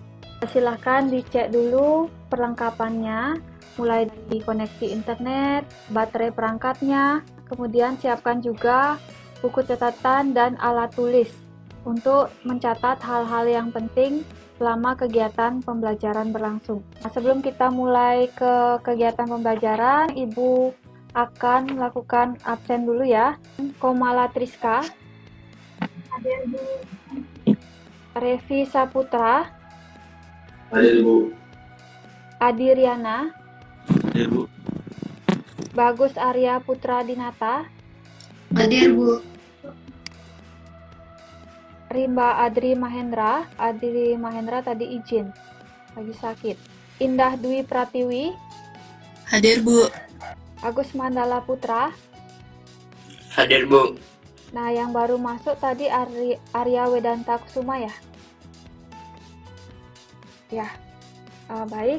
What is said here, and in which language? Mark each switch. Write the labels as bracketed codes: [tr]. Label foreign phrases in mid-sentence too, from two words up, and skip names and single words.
[id] Silahkan dicek dulu perlengkapannya, mulai dari koneksi internet, baterai perangkatnya, kemudian siapkan juga buku catatan dan alat tulis untuk mencatat hal-hal yang penting selama kegiatan pembelajaran berlangsung. Nah, sebelum kita mulai ke kegiatan pembelajaran, Ibu akan melakukan absen dulu ya. Komala Triska, Revi Saputra, Hadir, Bu. Adi Riana, Hadir, Bu. Bagus Arya Putra Dinata, Hadir, Bu. Rimba Adri Mahendra. Adri Mahendra tadi izin, lagi sakit. Indah Dwi Pratiwi, Hadir, Bu. Agus Mandala Putra. Hadir, Bu. Nah, yang baru masuk tadi Arya Wedanta Kusuma ya? Ya, baik.